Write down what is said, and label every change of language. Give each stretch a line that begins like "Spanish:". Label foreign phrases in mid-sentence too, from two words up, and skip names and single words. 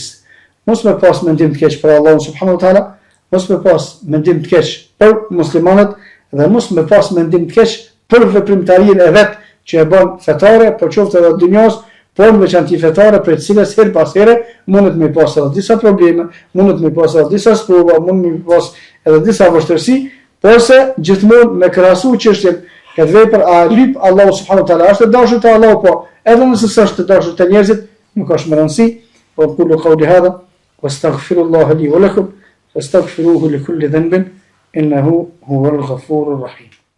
Albanian: Mos me pas mendim të keq për Allahun
Arabic: سبحانه وتعالى,
Albanian: mos me pas mendim të keq për muslimanët dhe mos me pas mendim të keq për veprimtarinë e vet që e bën fetare, për qoftë edhe dunjos, por në veçanti fetare për të cilës her pas here mundet me pas edhe disa probleme, mundet me pas edhe disa sprova, mundet me pas edhe disa vështirësi, porse gjithmonë me krahasu çështjen këtë vepër a lyp Allahu
Arabic: سبحانه وتعالى,
Albanian: është dashur te Allahu, po edhe nëse s'është dashur te njerëzit, nuk ka më rëndësi.
Arabic: وأقول قولي هذا وأستغفر الله لي ولكم وأستغفره لي لكل ذنب إنه هو الغفور الرحيم.